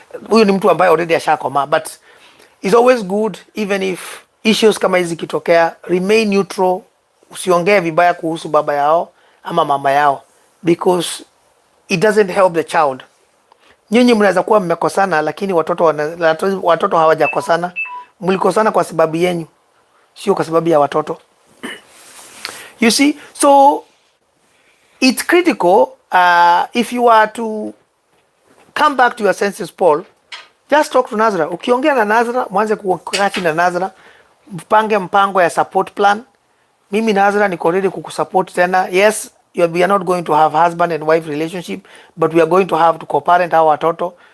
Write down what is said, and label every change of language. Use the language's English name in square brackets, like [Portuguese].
[Swahili] Huyo ni mtu ambaye [English] already [Swahili] ashakoma. [English] But it's always good, even if issues [Swahili] kama hizi kitokea, [English] remain neutral. [Swahili] Usiongee vibaya kuhusu baba yao ama mama yao, [English] because it doesn't help the child. [Swahili] Nyinyi mnaweza kuwa mmekosana, lakini watoto hawajakosana. Mlikosana kwa sababu yenu, sio kwa sababu ya watoto. [English] You see, so it's critical if you are to come back to your senses, Paul, just talk to Nasra. [Swahili] Ukiongea na Nasra, mwanze kukaa chini na Nasra, mpange mpango ya [English] support plan. [Swahili] Mimi Nasra niko ready kukusupport tena. [English] Yes, we are not going to have husband and wife relationship, but we are going to have to co-parent our [Swahili] watoto.